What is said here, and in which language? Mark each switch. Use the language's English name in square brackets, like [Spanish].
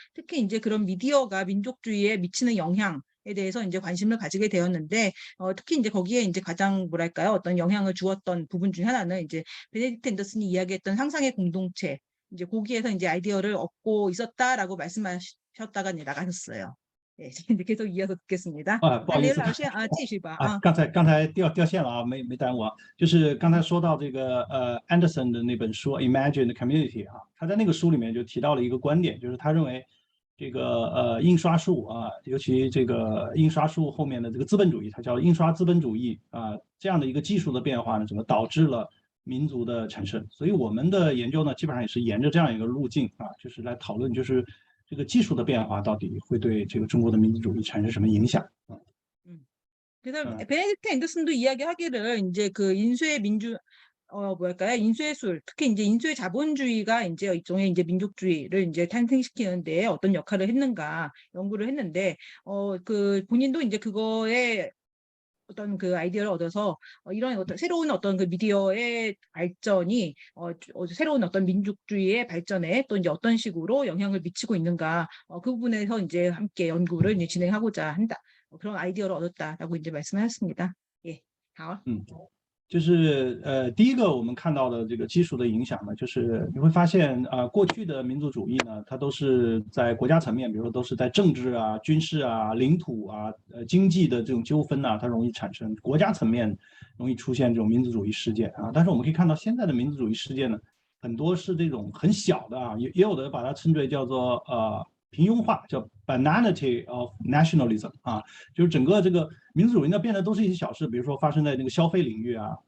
[Korean] 특히 이제 그런 미디어가 민족주의에 미치는 영향에 대해서 이제 관심을 가지게 되었는데, 특히 이제 거기에 이제 가장 뭐랄까요, 어떤 영향을 주었던 부분 중에 하나는 이제 베네딕트 앤더슨이 이야기했던 상상의 공동체, 이제 거기에서 이제 아이디어를 얻고 있었다라고 말씀하셨다가 이제 나가셨어요. 예, 이제 계속 이어서 듣겠습니다. [Chinese] 不好意思，继续吧。刚才掉线了没耽误就是刚才说到这个Anderson 的那本书《Imagined Community》他在那个书里面就提到了一个观点，就是他认为这个印刷术尤其这个印刷术后面的这个资本主义，它叫印刷资本主义这样的一个技术的变化呢，怎么导致了民族的产生？所以我们的研究呢，基本上也是沿着这样一个路径就是来讨论，就是这个技术的变化到底会对这个中国的民族主义产生什么影响？ [Korean] 그래서 베네딕트 앤더슨도 이야기하기를 이제 인수의 뭐랄까요? 인수의술, 특히 이제 인수의 자본주의가 이제 일종의 이제 민족주의를 이제 탄생시키는데 어떤 역할을 했는가 연구를 했는데, 본인도 이제 그거에 어떤 아이디어를 얻어서 이런 어떤 새로운 어떤 미디어의 발전이 새로운 어떤 민족주의의 발전에 또 이제 어떤 식으로 영향을 미치고 있는가, 그 부분에서 이제 함께 연구를 이제 진행하고자 한다. 그런 아이디어를 얻었다라고 이제 말씀하셨습니다. [Chinese] 예, 好。就是第一个我们看到的这个技术的影响呢，就是你会发现过去的民族主义呢，它都是在国家层面，比如说都是在政治军事领土经济的这种纠纷它容易产生，国家层面容易出现这种民族主义事件但是我们可以看到现在的民族主义事件呢，很多是这种很小的也有的把它称之为叫做平庸化，叫 [English] banality of nationalism [Chinese] 就是整个这个民族主义呢变得都是一些小事，比如说发生在那个消费领域